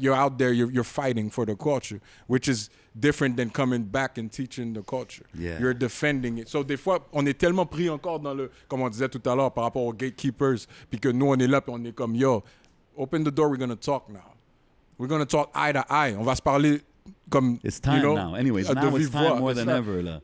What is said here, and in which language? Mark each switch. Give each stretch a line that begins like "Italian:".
English: You're out there, you're fighting for the culture, which is different than coming back and teaching the culture. Yeah. You're defending it.
French: So des fois, on est tellement pris encore dans le, comme on disait tout à l'heure, par rapport aux gatekeepers, puis que nous, on est là, puis on est comme, yo,
English: open the door, we're going to talk now. We're going to talk eye to eye.
French: On va se parler comme,
English: It's time now. Anyways, now it's time more than ever, là.